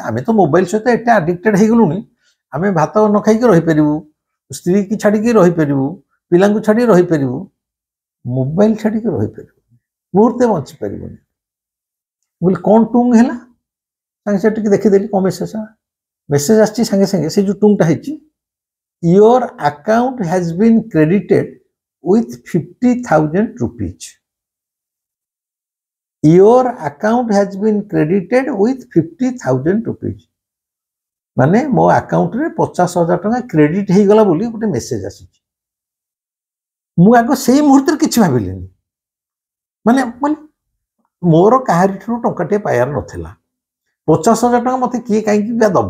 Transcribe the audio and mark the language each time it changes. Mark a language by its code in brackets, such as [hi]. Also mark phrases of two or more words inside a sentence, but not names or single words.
[or] ଆମେ ତ ମୋବାଇଲ ସହିତ ଏତେ ଆଡିକ୍ଟେଡ ହେଇଗଲୁଣି, ଆମେ ଭାତ ନ ଖାଇକି ରହିପାରିବୁ, ସ୍ତ୍ରୀ କି ଛାଡ଼ିକି ରହିପାରିବୁ, ପିଲାଙ୍କୁ ଛାଡ଼ି ରହିପାରିବୁ, ମୋବାଇଲ ଛାଡ଼ିକି ରହିପାରିବୁ, ମୁହୂର୍ତ୍ତେ ବଞ୍ଚି ପାରିବୁନି। ମୁଁ କହିଲି କ'ଣ ଟୁଙ୍ଗ ହେଲା, ସାଙ୍ଗେ ସାଙ୍ଗେ ଟିକେ ଦେଖିଦେଲି କ'ଣ ମେସେଜ ଆସିଛି। ସାଙ୍ଗେ ସାଙ୍ଗେ ସେ ଯୋଉ ଟୁଙ୍ଗଟା ହେଇଛି, [en] your account has been credited with 50,000 rupees. Your account has been credited with 50,000 rupees. [or] ମାନେ ମୋ ଆକାଉଣ୍ଟରେ 50,000 ଟଙ୍କା କ୍ରେଡିଟ୍ ହେଇଗଲା ବୋଲି ଗୋଟେ ମେସେଜ ଆସିଛି। ମୁଁ ଆଗ ସେଇ ମୁହୂର୍ତ୍ତରେ କିଛି ଭାବିଲିନି। ମାନେ ମୋର କାହାରିଠାରୁ ଟଙ୍କାଟିଏ ପାଇବାର ନଥିଲା। 50,000 ଟଙ୍କା ମତେ କିଏ କାହିଁକି ଦବ।